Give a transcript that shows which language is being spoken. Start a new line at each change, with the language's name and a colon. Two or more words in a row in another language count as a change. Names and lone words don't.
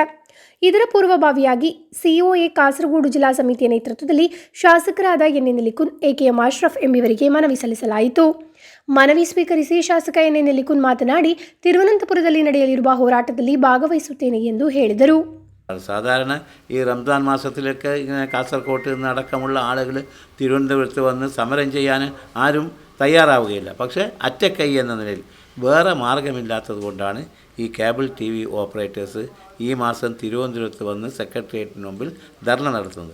Kannada: ಇದರ ಪೂರ್ವಭಾವಿಯಾಗಿ ಸಿಒಎ ಕಾಸರಗೋಡು ಜಿಲ್ಲಾ ಸಮಿತಿಯ ನೇತೃತ್ವದಲ್ಲಿ ಶಾಸಕರಾದ ಎನ್ ನಿಲಿಕುನ್, ಎಕೆಎಂ ಅಶ್ರಫ್ ಎಂಬುವರಿಗೆ ಮನವಿ ಸಲ್ಲಿಸಲಾಯಿತು. ಮನವಿ ಸ್ವೀಕರಿಸಿ ಶಾಸಕ ಎನ್ ನಿಲಿಕುನ್ ಮಾತನಾಡಿ, തിരുവനന്തപുരದಲ್ಲಿ ನಡೆಯಲಿರುವ ಹೋರಾಟದಲ್ಲಿ ಭಾಗವಹಿಸುತ್ತೇನೆ ಎಂದು ಹೇಳಿದರು.
Malayalam: സാധാരണ ഈ റംസാൻ മാസത്തിലൊക്കെ ഇങ്ങനെ കാസർഗോഡ് നിന്നടക്കമുള്ള ആളുകൾ തിരുവനന്തപുരത്ത് വന്ന് സമരം ചെയ്യാൻ ആരും തയ്യാറാവുകയില്ല. പക്ഷേ അറ്റക്കൈ എന്ന നിലയിൽ വേറെ മാർഗമില്ലാത്തത് കൊണ്ടാണ് ഈ
English: cable TV operators
Malayalam: ഈ മാസം തിരുവനന്തപുരത്ത് വന്ന് സെക്രട്ടേറിയറ്റിന് മുമ്പിൽ ധർണ നടത്തുന്നത്.